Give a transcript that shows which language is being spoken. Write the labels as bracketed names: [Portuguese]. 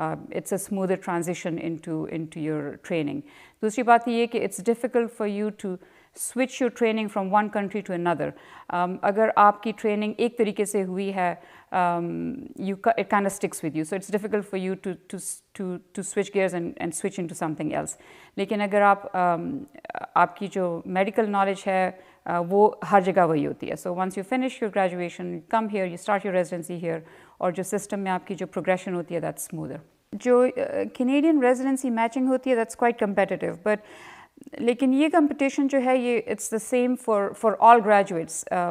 [English] It's a smoother transition into your training. [Hindi] दूसरी बात ये कि [English] it's difficult for you to switch your training from one country to another. [Hindi] अगर आपकी training एक तरीके से हुई है, [English] it kind of sticks with you. So it's difficult for you to switch gears and switch into something else. [Hindi] लेकिन अगर आपकी जो medical knowledge है, वो हर जगह वही होती है. [English] So once you finish your graduation, you come here, you start your residency here, [Hindi] और जो system में आपकी जो progression होती है, [English] that's smoother. [Hindi] जो Canadian residency matching होती है, [English] that's quite competitive, but [Hindi] लेकिन ये competition जो है ये [English] it's the same for all graduates.